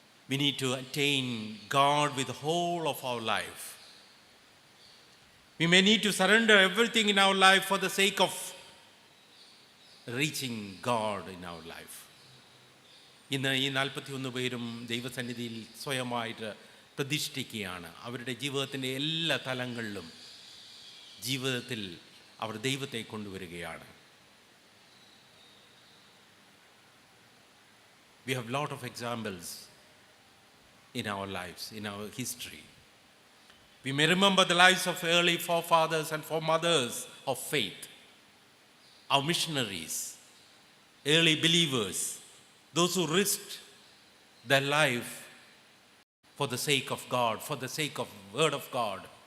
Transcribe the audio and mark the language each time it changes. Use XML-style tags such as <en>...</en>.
<en>We need to attain God with the whole of our life. We may need to surrender everything in our life for the sake of reaching God in our life.</en> <ml>ഇന്ന് ഈ 41 പേരും ദൈവസന്നിധിയിൽ സ്വയമായിട്ട് പ്രതിഷ്ഠിക്കുകയാണ്. അവരുടെ ജീവിതത്തിൻ്റെ എല്ലാ തലങ്ങളിലും ജീവിതത്തിൽ അവർ ദൈവത്തെ കൊണ്ടുവരികയാണ്.</ml> <en>We have a lot of examples in our lives, in our history. We may remember the lives of early forefathers and foremothers of faith, our missionaries, early believers, those who risked their life for the sake of God, for the sake of the Word of God.</en>